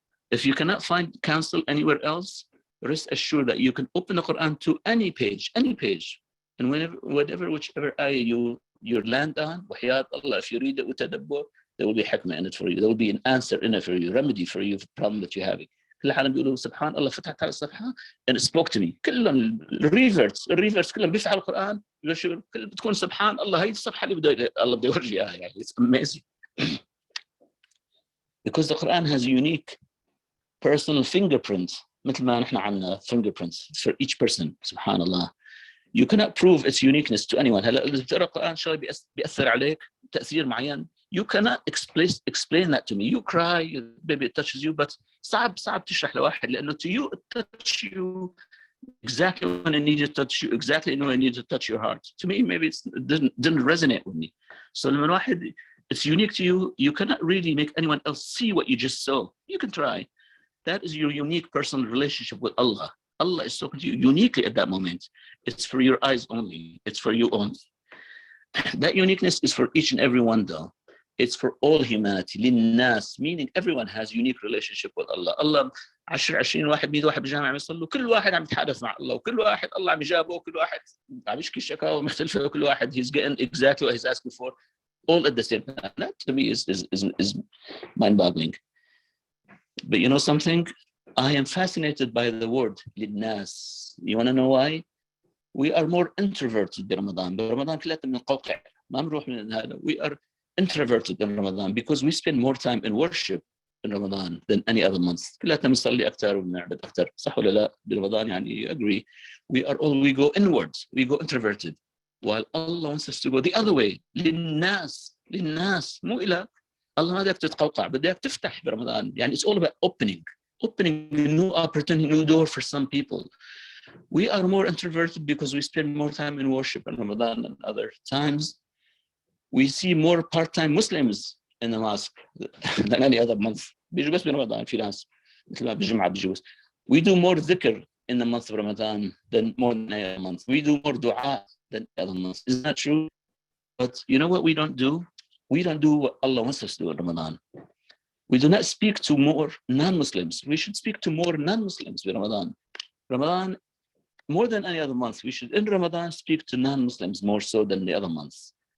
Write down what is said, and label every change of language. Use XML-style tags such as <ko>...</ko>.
<en>If you cannot find counsel anywhere else, rest assured that you can open the Quran to any page, and whichever ayah you land on,</en> <ar>وحياة</ar> <en>Allah, if you read it with tadabbur, there will be hikmah in it for you. There will be an answer in it for you, remedy for you, for the problem that you're having.</en> <ar>كل حالهم بيقولوا سبحان الله فتحت على الصفحة</ar> <en>and it spoke to me.</en> <ar>كلهم الريفرس كلهم بيفتحوا القرآن بتكون سبحان الله هي الصفحة اللي الله بده يورجيها يعني.</ar> <en>It's amazing. Because the Quran has a unique personal fingerprint.</en> <ar>مثل ما نحن عندنا</ar> <en>fingerprints for each person.</en> <ar>سبحان الله.</ar> <en>You cannot prove its uniqueness to anyone.</en> <ar>هلا إذا بتقرأ القرآن شيء بيأثر عليك تأثير معين.</ar> <en>You cannot explain that to me. You cry, maybe it touches you, but</en> <ar>صعب تشرح لواحد لأنه</ar> <en>to you it touches you exactly when it needed to touch you, exactly when it needed to touch your heart. To me, maybe it didn't resonate with me. So</en> <ar>لما واحد</ar> <en>it's unique to you, you cannot really make anyone else see what you just saw. You can try. That is your unique personal relationship with Allah. Allah is talking to you uniquely at that moment. It's for your eyes only. It's for you only. That uniqueness is for each and every one though. It's for all humanity. للناس, meaning everyone has unique relationship with Allah.</en> <ar>Allah 10-20 واحد 100 واحد بالجامعة عم يصلوا, كل واحد عم يتحدث مع الله, وكل واحد الله عم يجابه, وكل واحد عم يشكي شكاوى مختلفة, وكل واحد</ar> <en>he's getting exactly what he's asking for, all at the same time. That to me is mind-boggling. But you know something? I am fascinated by the word للناس. You want to know why? We are more introverted برمضان.</en> <ar>برمضان كلنا من القوقع. ما بنروح من هذا.</ar> <en>We are introverted in Ramadan because we spend more time in worship in Ramadan than any other month.</en> <ar>كلنا بنصلي أكثر وبنعبد أكثر. صح ولا لا؟ برمضان يعني agree.</ar> <en>We go inwards. We go introverted. While Allah wants us to go the other way.</en> <ar>للناس مو إلى الله ما بدك تتقوقع, بدك تفتح برمضان.</ar> <en>يعني it's all about opening a new opportunity, new door for some people. We are more introverted because we spend more time in worship in Ramadan than other times. We see more part-time Muslims in the mosque than any other month.</en> <ar>بيجوا بس برمضان في ناس مثل ما بالجمعة بيجوا.</ar> <en>We do more dhikr in the month of Ramadan than more than any other month. We do more dua than the other months. Isn't that true? But you know what we don't do? We don't do what Allah wants us to do in Ramadan. We do not speak to more non-Muslims. We should speak to more non-Muslims in Ramadan. Ramadan, more than any other month, we should in Ramadan speak to non-Muslims more so than the other months.</en>